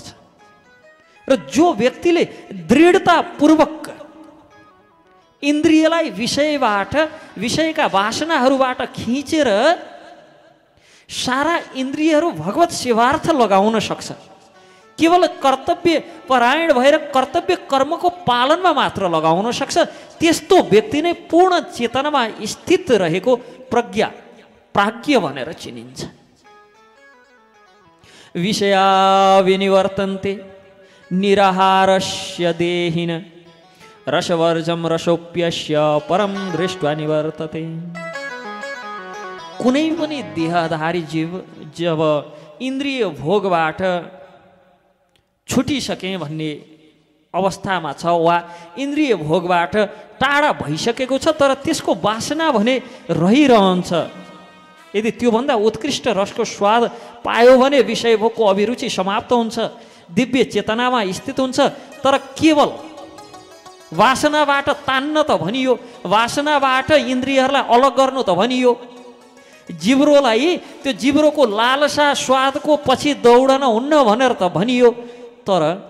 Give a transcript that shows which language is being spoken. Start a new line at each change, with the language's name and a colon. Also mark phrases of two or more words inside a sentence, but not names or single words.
Nepali: र जो व्यक्तिले दृढतापूर्वक इन्द्रियलाई विषयका वासनाहरूबाट खिचेर सारा इन्द्रियहरू भगवत सेवार्थ लगाउन सक्छ, केवल कर्तव्य परायण भएर कर्तव्य कर्मको पालनमा मात्र लगाउन सक्छ, त्यस्तो व्यक्ति नै पूर्ण चेतनामा स्थित रहेको प्राज्ञ भनेर चिनिन्छ।
Sanskrit: विषया विनिवर्तन्ते निराहारस्य देहिन रसवर्जम रसोप्यस्य परम दृष्ट्वा निवर्तते।
Nepali: कुनै पनि देहधारी जीव जब इन्द्रिय भोगबाट छुटिसके भन्ने अवस्थामा छ वा इन्द्रिय भोगबाट टाढा भइसकेको छ, तर त्यसको वासना भने रहिरहन्छ, यदि त्योभन्दा उत्कृष्ट रसको स्वाद पायो भने विषय भोगको अभिरुचि समाप्त हुन्छ, दिव्य चेतनामा स्थित हुन्छ, तर केवल वासनाबाट तान्न त भनियो, वासनाबाट इन्द्रियहरूलाई अलग गर्नु त भनियो, जिब्रोलाई त्यो जिब्रोको लालसा स्वादको पछि दौडन हुन्न भनेर त भनियो, तर